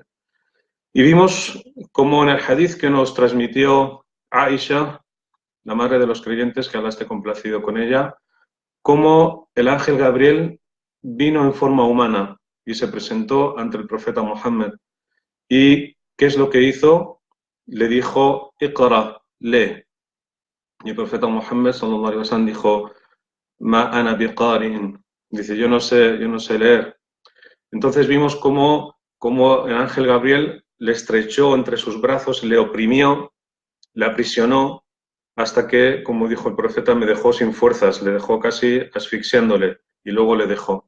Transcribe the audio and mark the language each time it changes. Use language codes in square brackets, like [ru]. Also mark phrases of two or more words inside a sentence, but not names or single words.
[es] Y vimos cómo en el hadith que nos transmitió Aisha, la madre de los creyentes, que Allah esté complacido con ella, cómo el ángel Gabriel vino en forma humana y se presentó ante el profeta Muhammad. ¿Y qué es lo que hizo? Le dijo, Iqra, lee. Y el profeta Muhammad [ar] صلى الله عليه وسلم [es] dijo, [ar] ما أنا بقارئ. [es] Dice, yo no sé leer. Entonces vimos cómo el ángel Gabriel le estrechó entre sus brazos, le oprimió, le aprisionó, hasta que, como dijo el profeta, me dejó sin fuerzas, le dejó casi asfixiándole y luego le dejó.